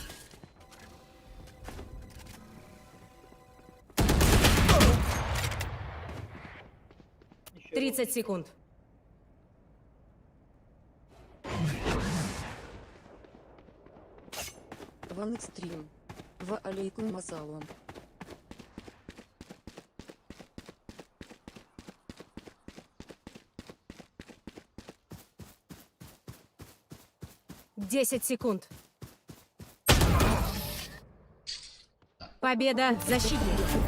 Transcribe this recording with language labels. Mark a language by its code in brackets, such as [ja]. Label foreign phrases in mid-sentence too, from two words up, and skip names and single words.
[ru] Еще 30 секунд. Ван Экстрим. [ar] وعليكم السلام. [ru] Десять секунд. Победа защитников.